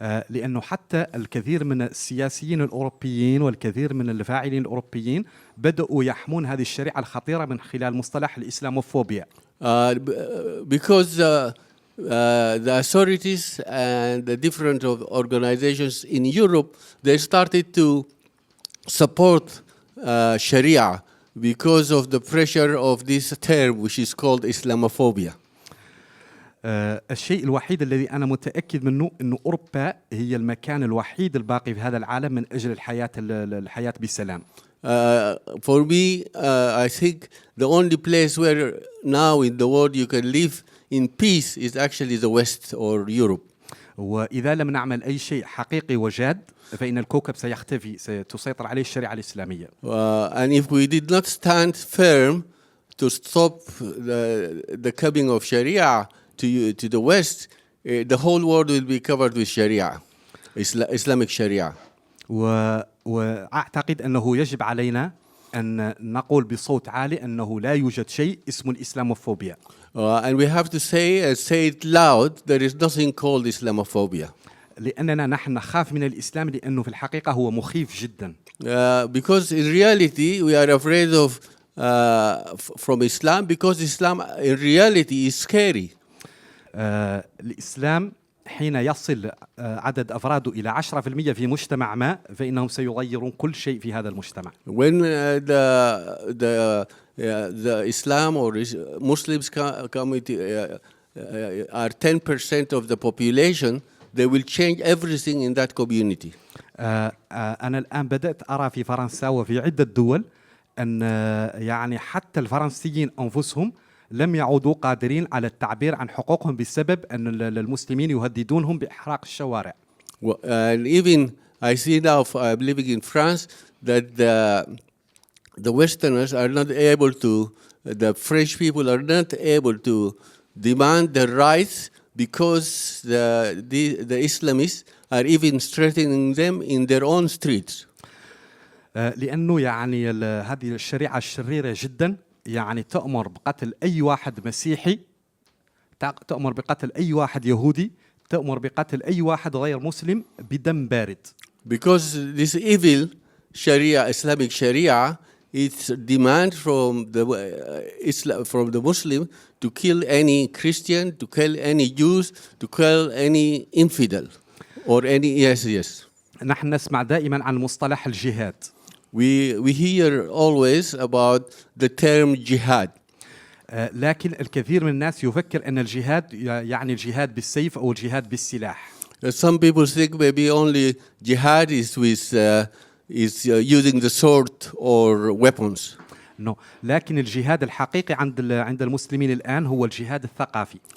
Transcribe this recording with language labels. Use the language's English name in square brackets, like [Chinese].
[Arabic] لأنه حتى الكثير من السياسيين الأوروبيين والكثير من الفاعلين الأوروبيين بدأوا يحمون هذه الشريعة الخطيرة من خلال مصطلح الإسلاموفوبيا. [English] Because the authorities and the different organizations in Europe, they started to support Sharia because of the pressure of this term which is called Islamophobia. [Arabic] الشيء الوحيد الذي أنا متأكد منه أنه أوروبا هي المكان الوحيد الباقي في هذا العالم من أجل الحياة بسلام. [English] For me, I think the only place where now in the world you can live in peace is actually the West or Europe. [Arabic] وإذا لم نعمل أي شيء حقيقي وجاد فإن الكوكب سيختفي، ستسيطر عليه الشريعة الإسلامية. [English] And if we did not stand firm to stop the coming of Sharia to the West, the whole world will be covered with Sharia, Islamic Sharia. [Arabic] وأعتقد أنه يجب علينا أن نقول بصوت عالي أنه لا يوجد شيء اسمه الإسلاموفوبيا. [English] And we have to say it loud, there is nothing called Islamophobia. [Arabic] لأننا نحن نخاف من الإسلام لأنه في الحقيقة هو مخيف جدا. [English] Because in reality we are afraid of from Islam because Islam in reality is scary. [Arabic] الإسلام حين يصل عدد أفراده إلى 10% في مجتمع ما فإنهم سيغيرون كل شيء في هذا المجتمع. [English] When the Islam or Muslims community are 10% of the population, they will change everything in that community. [Arabic] أنا الآن بدأت أرى في فرنسا وفي عدة دول أن يعني حتى الفرنسيين أنفسهم لم يعودوا قادرين على التعبير عن حقوقهم بسبب أن المسلمين يهددونهم بإحراق الشوارع. [English] And even I see now, I'm living in France, that the Westerners are not able to, the French people are not able to demand their rights because the Islamists are even threatening them in their own streets. [Arabic] لأنه يعني هذه الشريعة الشريرة جدا يعني تأمر بقتل أي واحد مسيحي، تأمر بقتل أي واحد يهودي، تأمر بقتل أي واحد غير مسلم بدم بارد. [English] Because this evil Sharia, Islamic Sharia, it's demand from the Muslim to kill any Christian, to kill any Jews, to kill any infidel, or any yes. [Arabic] نحن نسمع دائما عن مصطلح الجهاد. [English] We hear always about the term jihad. [Arabic] لكن الكثير من الناس يفكر أن الجهاد يعني الجهاد بالسيف أو الجهاد بالسلاح. [English] Some people think maybe only jihad is using the sword or weapons. No. [Arabic] لكن الجهاد الحقيقي عند المسلمين الآن هو الجهاد الثقافي.